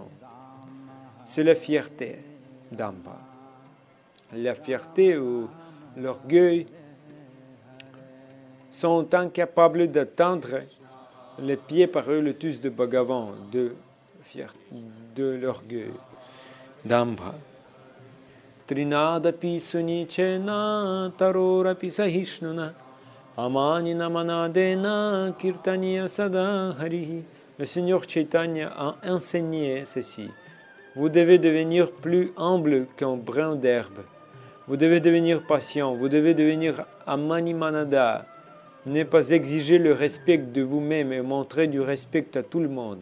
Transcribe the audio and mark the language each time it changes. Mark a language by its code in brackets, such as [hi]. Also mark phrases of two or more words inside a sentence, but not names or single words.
[fr] C'est la fierté d'Amba. La fierté ou l'orgueil sont incapables d'atteindre les pieds par eux lotus de Bhagavan, de l'orgueil d'Amba. [sa] Trinadapi sunichena tarorapi sahishnuna amanina manadena kirtaniya sada harihi. [fr] Le Seigneur Chaitanya a enseigné ceci. Vous devez devenir plus humble qu'un brin d'herbe. Vous devez devenir patient. Vous devez devenir amanimanada. Ne pas exiger le respect de vous-même et montrer du respect à tout le monde.